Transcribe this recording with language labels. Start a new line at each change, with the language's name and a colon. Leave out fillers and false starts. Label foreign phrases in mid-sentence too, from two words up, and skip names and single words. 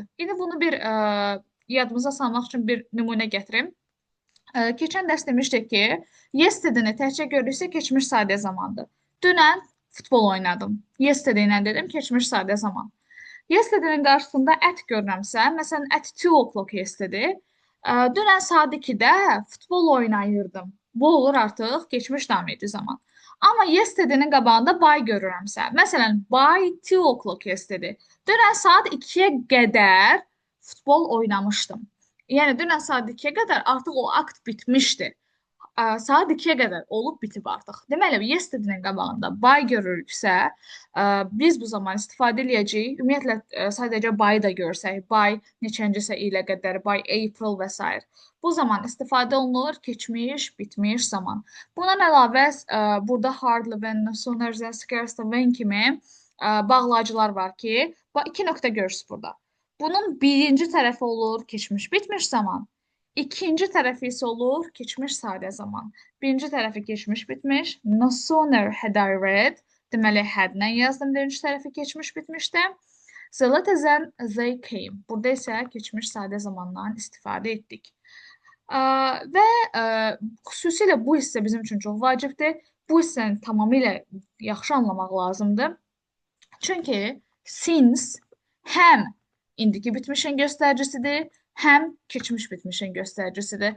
Azerbaijani: İndi bunu bir yadımıza salmaq üçün bir nümunə gətirim. Keçən dərs demişdik ki, yesterday-ni təkcə görürsə keçmiş sadə zamandır. Dünən futbol oynadım. Yesterday ilə dedim, keçmiş sadə zaman. Yesterday-nin qarşısında at görürəmsə, məsələn,
English: at 2 o'clock yesterday,
Azerbaijani: dünən saat 2-də futbol oynayırdım. Bu olur artıq keçmiş daim edici zaman. Amma yesterday-nin qabağında by görürəmsə, məsələn,
English: by 2 o'clock yesterday,
Azerbaijani: dünən saat 2-yə qədər futbol oynamışdım. Yəni, dünən saat 2-yə qədər artıq o akt bitmişdi. Saat 2-yə qədər olub bitib artıq. Deməli, yesterday-nin qabağında by görürüksə, biz bu zaman istifadə edəcəyik. Ümumiyyətlə, sadəcə by da görsək, by neçəncisə ilə qədər,
English: by April və s.
Azerbaijani: Bu zaman istifadə olunur keçmiş, bitmiş zaman. Bundan əlavə, burada hardly,
English: when, sooner than, scarcely, when
Azerbaijani: kimi bağlayıcılar var ki, 2 nöqtə görürsünüz burada. Bunun birinci tərəfi olur keçmiş, bitmiş zaman. İkinci tərəfi isə olur keçmiş sadə zaman. Birinci tərəfi keçmiş bitmiş.
English: No sooner had I read.
Azerbaijani: Deməli, had-lə yazdım birinci tərəfi keçmiş bitmişdə.
English: The later than they came.
Azerbaijani: Burada isə keçmiş sadə zamandan istifadə etdik. Və xüsusilə bu hissə bizim üçün çox vacibdir. Bu hissəni tamamilə yaxşı anlamaq lazımdır. Çünki since həm indiki bitmişin göstəricisidir, həm keçmiş bitmişin göstəricisidir.